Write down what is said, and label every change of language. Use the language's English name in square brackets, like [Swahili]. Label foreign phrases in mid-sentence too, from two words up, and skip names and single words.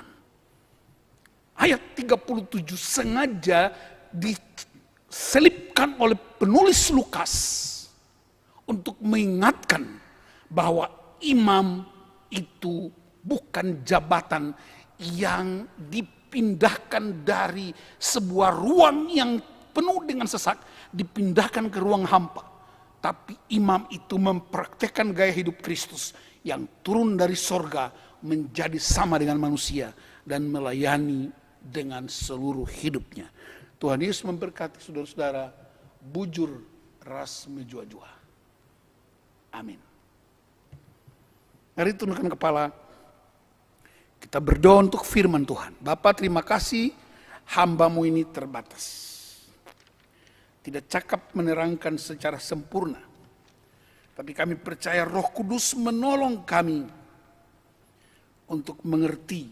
[Indonesian] Ayat 37 sengaja diselipkan oleh penulis Lukas untuk mengingatkan bahwa imam itu bukan jabatan yang dipindahkan dari sebuah ruang yang penuh dengan sesak, dipindahkan ke ruang hampa. Tapi imam itu mempraktekkan gaya hidup Kristus yang turun dari sorga menjadi sama dengan manusia dan melayani dengan seluruh hidupnya. Tuhan Yesus memberkati saudara-saudara, [Batak Karo] bujur ras menjua-jua. [Indonesian] Amin. Mari tundukkan kepala. Kita berdoa untuk firman Tuhan. Bapa, terima kasih, hamba-Mu ini terbatas. Tidak cakap menerangkan secara sempurna. Tapi kami percaya Roh Kudus menolong kami untuk mengerti.